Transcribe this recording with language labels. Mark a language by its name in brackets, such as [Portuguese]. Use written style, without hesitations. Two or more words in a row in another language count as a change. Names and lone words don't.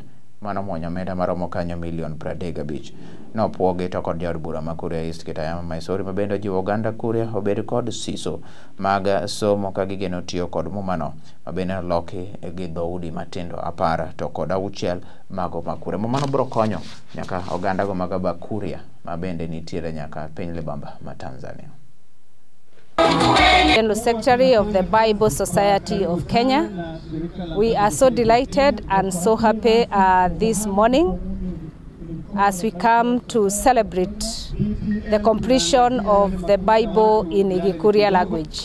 [Luo (Kenya and Tanzania)] Mano mwonyo omenda maromo kanyo $35 nopwogi to kod jaod bura ma Kuria East Kitayama Maisori mabende jiwo oganda Kuria obed kod siso mag somo ka gigeno tiyo kod mumano mabende loki gi dhoudi matindo 10 to kod 6 mago ma Kuria. Mumano bro konyo nyaka oganda go mag Kuria mabende nitiere nyaka piny libamba ma Tanzania. [English] General Secretary of the Bible Society of Kenya. We are so delighted and so happy this morning as we come to celebrate the completion of the Bible in Igikuria language.